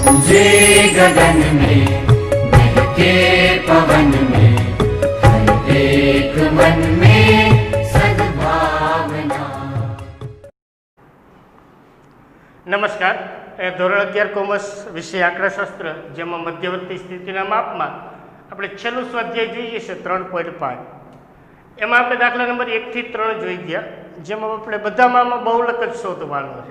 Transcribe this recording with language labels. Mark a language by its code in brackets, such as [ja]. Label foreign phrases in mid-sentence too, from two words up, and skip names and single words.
[hi] जे गगन में महके पवन में हर एक मन में सद्भावना। [gu] નમસ્કાર. ધોરણ 11 કોમર્સ વિષય આંકડાશાસ્ત્ર, જેમાં મધ્યવર્તી સ્થિતિના માપમાં આપણે છેલ્લું સ્વાધ્યાય જોઈએ છે 3.5. એમાં આપણે દાખલા નંબર 1 થી 3 જોઈ ગયા, જેમાં આપણે બધામાં બહુલક જ શોધવાનો છે.